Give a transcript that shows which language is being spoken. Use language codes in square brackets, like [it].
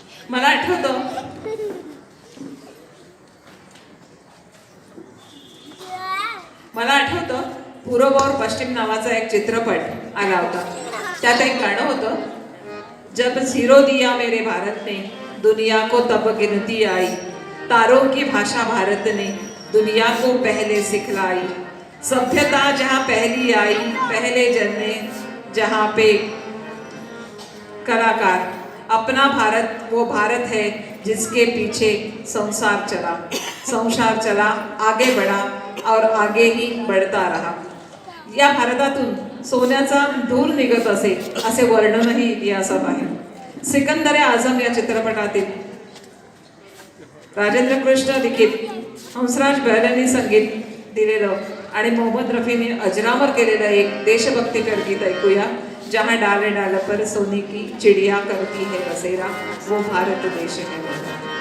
[mr] मला आठवतं पूर्व और पश्चिम नावाचा एक चित्रपट आला होता. [hi] त्यात एक गाणं होतं, जब झिरो दिया मेरे भारत ने दुनिया को तब गिनती आई, तारों की भाषा भारत ने दुनिया को पहले सिखलाई, सभ्यता जहाँ पहली आई पहले जन्मे जहाँ पे कलाकार, अपना भारत वो भारत है जिसके पीछे संसार चला आगे बढ़ा और आगे ही बढ़ता रहा. [mr] या भारतातून सोन्याचा धूर निघत असे असे वर्णनही इतिहासात आहे. सिकंदर आझम या चित्रपटातील राजेंद्र कृष्ण लिखित, हंसराज बहलांनी संगीत दिलेलं आणि मोहम्मद रफीने अजरामर केलेलं एक देशभक्तीपर गीत ऐकूया. [hi] जहाँ डाले डाल पर सोने की चिड़िया करती है बसेरा, वो भारत देश है. सोने की चिड़िया करती है बसेरा,